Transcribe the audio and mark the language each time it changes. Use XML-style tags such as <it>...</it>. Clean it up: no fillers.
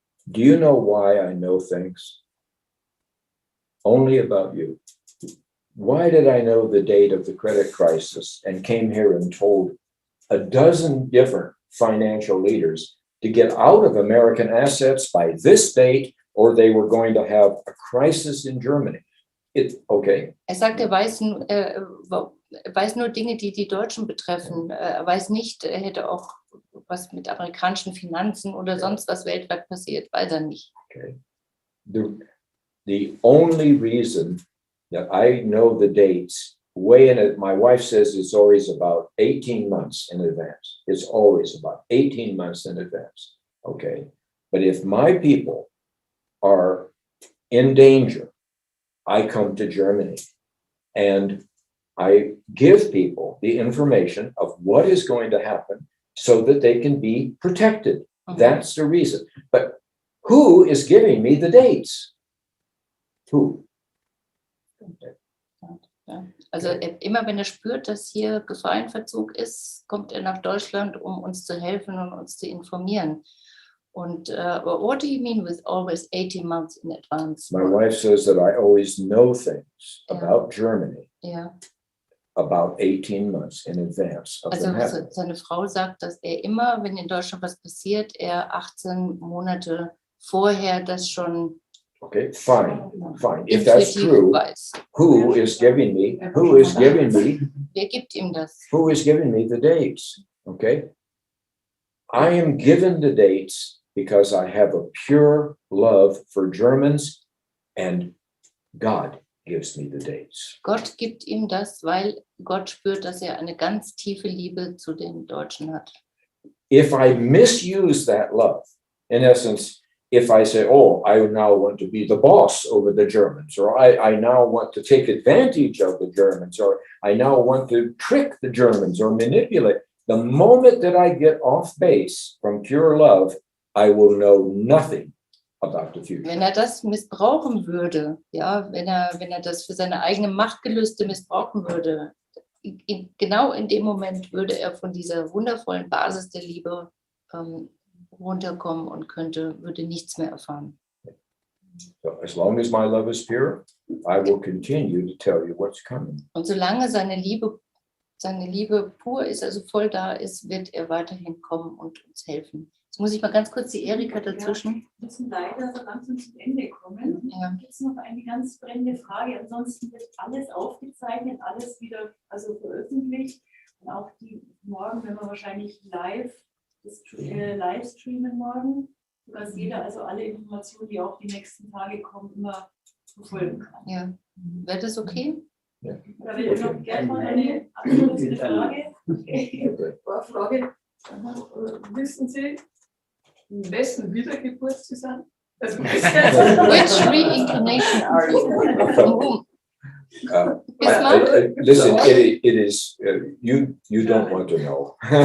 <en>Do you know why I know things? Only about you. Why did I know the date of the credit crisis and came here and told a dozen different financial leaders to get out of American assets by this date, or they were going to have a crisis in Germany? Okay.</en> <de>Sagt, weiß nur Dinge, die die Deutschen betreffen. Weiß nicht, hätte auch was mit amerikanischen Finanzen oder sonst was weltweit passiert. Weiß nicht. Okay.</de> <en>The only reason that I know the dates way in it, my wife says it's always about 18 months in advance. It's always about 18 months in advance. Okay. But if my people are in danger, I come to Germany and I give people the information of what is going to happen so that they can be protected. That's the reason. But who is giving me the dates? Who?</en> <de>Ja. Also immer wenn er spürt, dass hier Gefahr in Verzug ist, kommt er nach Deutschland, um uns zu helfen und uns zu informieren.</de> <en>Und what do you mean with always 18 months in advance? My wife says that I always know things about Germany about 18 months in advance of them happening.</en> <de>Seine Frau sagt, dass er immer, wenn in Deutschland was passiert, er 18 Monate vorher das schon.</de> <en>Okay, fine. If that's true, who is giving me?</en> <de>Wer gibt ihm das?</de> <en>Who is giving me the dates? Okay, I am given the dates because I have a pure love for Germans, and God gives me the dates.</en> <de>Gott gibt ihm das, weil Gott spürt, dass er eine ganz tiefe Liebe zu den Deutschen hat.</de> <en>If I misuse that love, in essence, if I say, oh, I now want to be the boss over the Germans, or I now want to take advantage of the Germans, or I now want to trick the Germans or manipulate, the moment that I get off base from pure love, I will know nothing about the future.</en> <de>Wenn er das missbrauchen würde, ja, wenn er das für seine eigene Machtgelüste missbrauchen würde, genau in dem Moment würde er von dieser wundervollen Basis der Liebe runterkommen und würde nichts mehr erfahren.</de> <en>So as long as my love is pure, I will continue to tell you what's coming.</en> <de>Und solange seine Liebe pur ist, also voll da ist, wird er weiterhin kommen und uns helfen. Jetzt muss ich mal ganz kurz die Erika dazwischen. Wir müssen leider so langsam zum Ende kommen. Ja. Gibt es noch eine ganz brennende Frage? Ansonsten wird alles aufgezeichnet, alles wieder veröffentlicht. Und auch die morgen, wenn wir wahrscheinlich live streamen morgen, sodass jeder also alle Informationen, die auch die nächsten Tage kommen, immer verfolgen kann. Ja. Wäre das okay? Ja. Da will ich noch gerne mal eine abschließende Frage. Frage. Wissen Sie, in wessen Wiedergeburt Sie sind?</de> <en>Which reincarnation are you? From whom? Listen, it is you don't want to know.</en>